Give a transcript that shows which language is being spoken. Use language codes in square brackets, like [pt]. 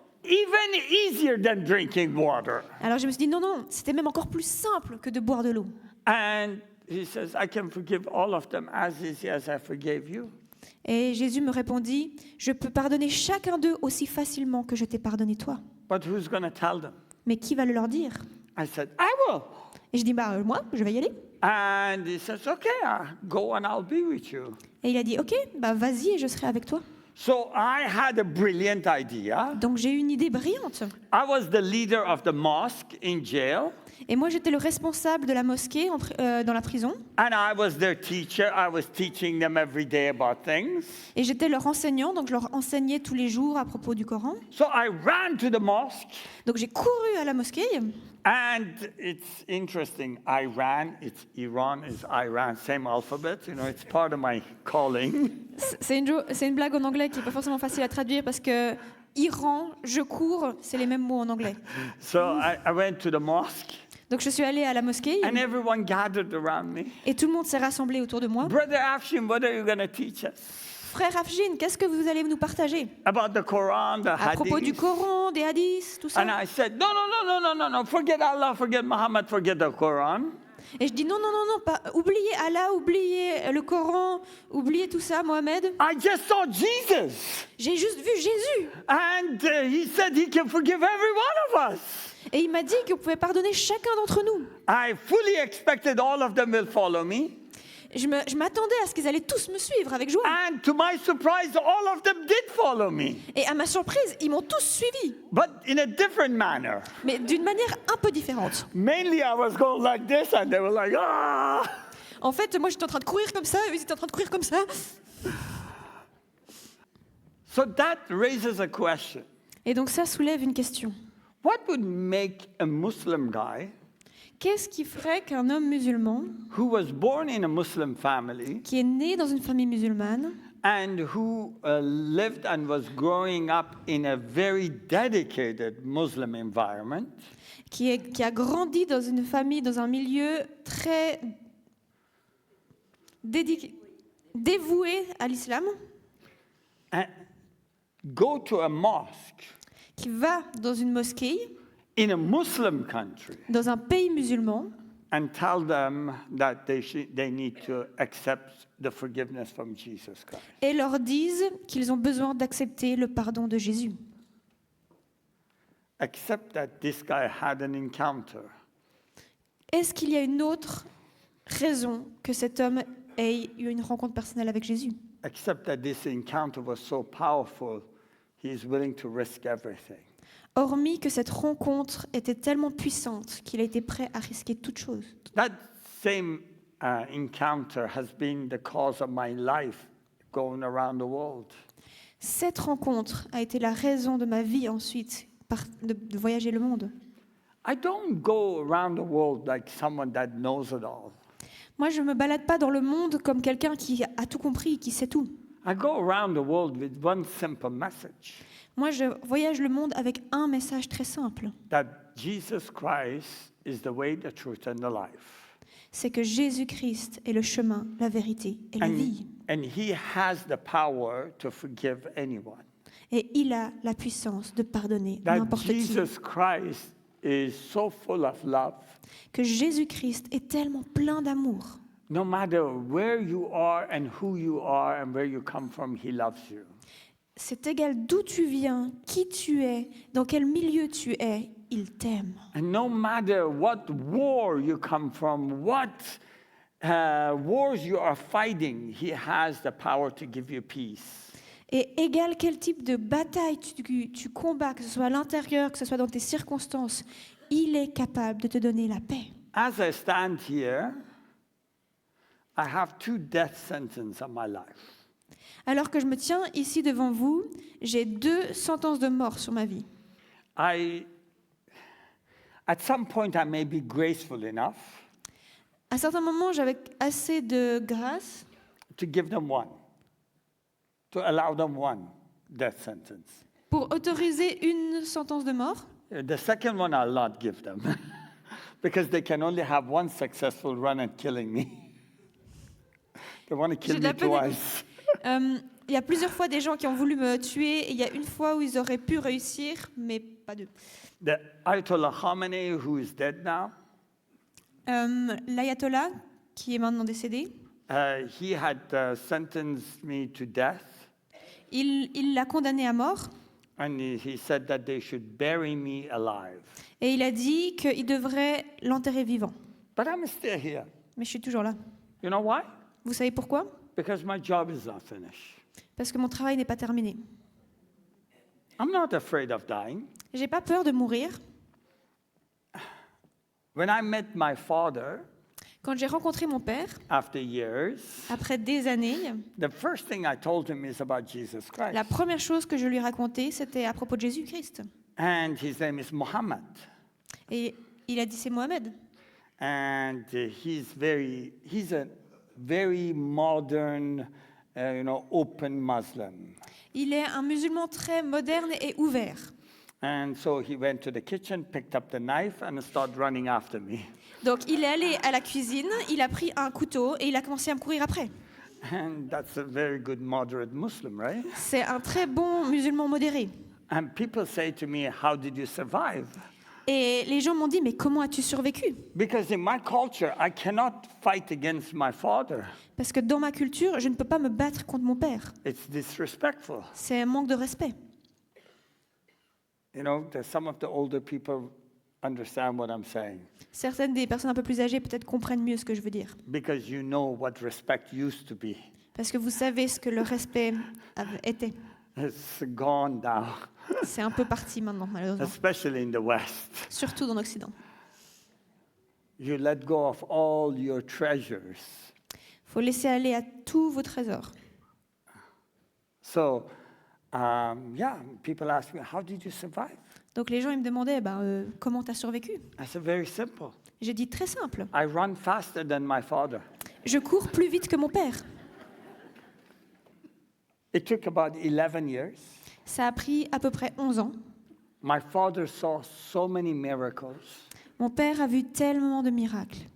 [en] Even easier than drinking water. [fr] Alors je me suis dit, non, c'était même encore plus simple que de boire de l'eau. [en] And he says, I can forgive all of them as easy as I forgave you. [fr] Et Jésus me répondit, je peux pardonner chacun d'eux aussi facilement que je t'ai pardonné toi. [en] But who's going to tell them? [fr] Mais qui va le leur dire? [en] I said, I will. [fr] Et je dis, moi, je vais y aller. [en] And he says, okay, go and I'll be with you. [fr] Et il a dit, ok, vas-y et je serai avec toi. [en] So I had a brilliant idea. [fr] Donc j'ai eu une idée brillante. [en] I was the leader of the mosque in jail. [fr] Et moi, j'étais le responsable de la mosquée dans la prison. [en] And I was their teacher. I was teaching them every day about things. [fr] Et j'étais leur enseignant, donc je leur enseignais tous les jours à propos du Coran. [en] So I ran to the mosque. [fr] Donc j'ai couru à la mosquée. [en] And it's interesting. Iran, same alphabet. You know, it's part of my calling. [fr] C'est une blague en anglais qui n'est pas forcément facile à traduire parce que Iran, je cours, c'est les mêmes mots en anglais. [en] So I went to the mosque. [fr] Donc je suis allée à la mosquée [en] And everyone gathered around me. [fr] et tout le monde s'est rassemblé autour de moi. [en] Brother Afshin, what are you going to teach us? [fr] Frère Afshin, qu'est-ce que vous allez nous partager? [en] About the Quran, the [fr] À propos du [en] hadith. [fr] Coran, des hadiths, tout ça. [en] And I said, no. Forget Allah, forget Muhammad, forget the Quran. [fr] Et je dis non, pas, oubliez Allah, oubliez le Coran, oubliez tout ça, Mohamed. [en] I just saw Jesus. [fr] J'ai juste vu Jésus. [en] And he said he can forgive every one of us. [fr] Et il m'a dit qu'on pouvait pardonner chacun d'entre nous. [en] I fully expected all of them will follow me. [fr] Je m'attendais à ce qu'ils allaient tous me suivre avec joie. [en] And to my surprise, all of them did follow me. [fr] Et à ma surprise, ils m'ont tous suivi, [en] But in a different manner. [fr] mais d'une manière un peu différente. [en] Mainly I was going like this and they were like, ah. [fr] En fait, moi j'étais en train de courir comme ça, eux ils étaient en train de courir comme ça. [en] So that raises a question. [fr] Et donc ça soulève une question. [en] What would make a Muslim guy [fr] Qu'est-ce qui ferait qu'un homme musulman, [en] who was born in a Muslim family [fr] qui est né dans une famille musulmane, [en] and who lived and was growing up in a very dedicated Muslim environment, [fr] qui a grandi dans une famille, dans un milieu très dévoué à l'islam, [en] and go to a mosque [fr] qui va dans une mosquée, [en] in a Muslim country [fr] dans un pays musulman, [en] and tell them that they need to accept the forgiveness from Jesus Christ. [fr] et leur disent qu'ils ont besoin d'accepter le pardon de Jésus. [en] Except that this guy had an encounter. [fr] Est-ce qu'il y a une autre raison que cet homme ait eu une rencontre personnelle avec Jésus? [en] Except that this encounter was so powerful, he is willing to risk everything. [fr] Hormis que cette rencontre était tellement puissante qu'il a été prêt à risquer toute chose. [en] That same encounter has been the cause of my life going around the world. [fr] Cette rencontre a été la raison de ma vie ensuite, de voyager le monde. [en] I don't go around the world like someone that knows it all. [fr] Moi, je ne me balade pas dans le monde comme quelqu'un qui a tout compris, qui sait tout. [en] I go around the world with one simple message, [fr] Moi, je voyage le monde avec un message très simple. [en] that Jesus Christ is the way, the truth, and the life. [fr] C'est que Jésus-Christ est le chemin, la vérité et la vie. [en] And he has the power to forgive anyone. [fr] Et il a la puissance de pardonner [en] That [fr] n'importe qui. [en] Jesus Christ is so full of love. [fr] Que Jésus-Christ est tellement plein d'amour. [en] No matter where you are and who you are and where you come from, he loves you. [fr] C'est égal d'où tu viens, qui tu es, dans quel milieu tu es, il t'aime. [en] And no matter what war you come from, what wars you are fighting, he has the power to give you peace. [fr] Et égal quel type de bataille tu combats, que ce soit à l'intérieur, que ce soit dans tes circonstances, il est capable de te donner la paix. [en] As I stand here, I have 2 death sentences on my life. [fr] Alors que je me tiens ici devant vous, j'ai 2 sentences de mort sur ma vie. [en] At some point, I may be graceful enough [fr] À certains moments, j'avais assez de grâce [en] to give them one, to allow them one death sentence. [fr] pour autoriser une sentence de mort. [en] The second one, I'll not give them because they can only have one successful run at killing me. They want to kill [fr] J'ai de la [en] me [fr] peine à- [en] twice. [fr] Il y a plusieurs fois des gens qui ont voulu me tuer et il y a une fois où ils auraient pu réussir, mais pas deux. [en] The Ayatollah Khamenei, who is dead now, [fr] L'ayatollah, qui est maintenant décédé, [en] he had sentenced me to death, [fr] il l'a condamné à mort [en] and he said that they should bury me alive. [fr] et il a dit qu'il devrait l'enterrer vivant. [en] But I'm still here. [fr] Mais je suis toujours là. [en] You know why? [fr] Vous savez pourquoi? [en] Because my job is not finished. [fr] Parce que mon travail n'est pas terminé. [en] I'm not afraid of dying. [fr] J'ai pas peur de mourir. [en] When I met my father, [fr] Quand j'ai rencontré mon père, [en] after years, [fr] après des années, [en] the first thing I told him is about Jesus Christ. [fr] la première chose que je lui racontais, c'était à propos de Jésus-Christ. [en] And his name is Muhammad. [fr] Et il a dit c'est Mohamed. [en] And he's a very modern, open Muslim. [fr] Il est un musulman très moderne et ouvert. [en] And so he went to the kitchen, picked up the knife, and started running after me. [fr] Donc il est allé à la cuisine, il a pris un couteau et il a commencé à me courir après. [en] And that's a very good moderate Muslim, right? [fr] C'est un très bon musulman modéré. [en] And people say to me, how did you survive? [fr] Et les gens m'ont dit, mais comment as-tu survécu? [en] Because in my culture, I cannot fight against my father. [fr] Parce que dans ma culture, je ne peux pas me battre contre mon père. [en] It's disrespectful. [fr] C'est un manque de respect. [en] Some of the older people understand what I'm saying. [fr] Certaines des personnes un peu plus âgées peut-être comprennent mieux ce que je veux dire. [en] Because you know what respect used to be. [fr] Parce que vous savez ce que le respect était. [en] It's gone now, [fr] C'est un peu parti maintenant, malheureusement. [en] especially in the West. [fr] Surtout dans l'Occident. [en] You let go of all your treasures. [fr] Il faut laisser aller à tous vos trésors. [en] So, people ask me, how did you survive? [fr] Donc les gens ils me demandaient comment tu as survécu. [en] I said, very simple. [fr] J'ai dit très simple. [en] I run faster than my father. [fr] Je cours plus vite que mon père. [en] It took about 11 years. [fr] Ça a pris à peu près 11 ans. [en] My father saw so many miracles [fr] Mon père a vu tellement de miracles